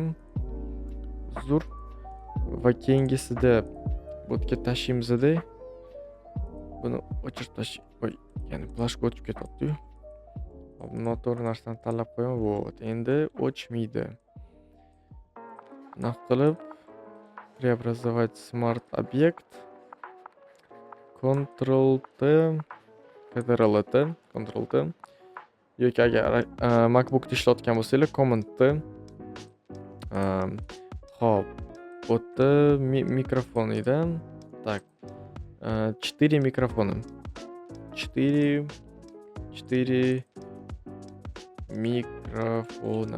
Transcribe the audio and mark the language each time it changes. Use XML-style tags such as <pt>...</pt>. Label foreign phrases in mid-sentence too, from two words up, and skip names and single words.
<uz>Zo'r. Va keyingisida bu yerga tashlaymiz-da. Buni o'chirib oy, ya'ni plashka o'tib ketyapti-yu. Hop, noto'g'ri narsani tanlab qo'yaman. Вот, endi o'chmaydi. Naq qilib</uz> <ru>преобразовать smart объект.</ru> <uz>Ctrl-T, Ctrl-T, Ctrl-T. Yoki agar MacBookda ishlayotgan bo'lsanglar, Command-T. Xo'p, o'tdi mikrofon edi. Так. 4 mikrofoni. 4 mikrofoni.</uz>